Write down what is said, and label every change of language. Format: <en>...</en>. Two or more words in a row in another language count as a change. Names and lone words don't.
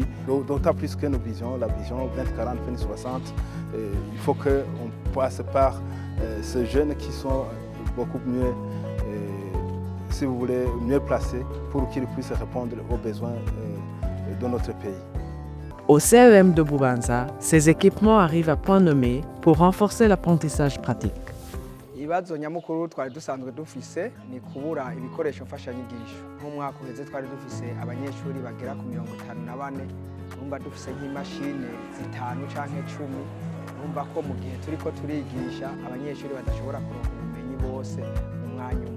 <fr>D'autant plus que nos visions, la vision 2040-2060, il faut qu'on passe par ces jeunes qui sont beaucoup mieux, si vous voulez, mieux placés pour qu'ils puissent répondre aux besoins de notre pays. Au CEM de Bubanza, ces équipements arrivent à point nommé pour renforcer l'apprentissage pratique.</fr> <rn>Ibibazo nyamukuru twari dusanzwe dufise ni kubura ibikoresho mfashanyigisho. Nk'umwaka uheze twari dufise abanyeshuri bagera ku 54, urumva dufise nk'imashine 5 canke 10, urumva ko mu gihe turiko turigisha abanyeshuri badashobora kuronka ubumenyi bose mu mwanya umwe.</rn>